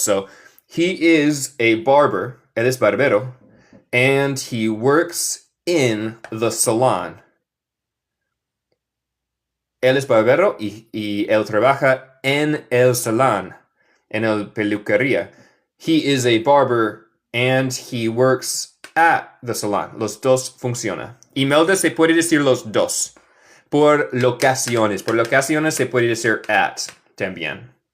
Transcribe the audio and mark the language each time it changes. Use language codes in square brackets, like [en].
[en] So, he is a barber, [es] él es barbero, [en] and he works in the salon. [es] Él es barbero y él trabaja en el salón, en el peluquería. [en] He is a barber and he works at the salon. [es] Los dos funcionan. Imelda se puede decir los dos. Por locaciones. Por locaciones se puede decir at también.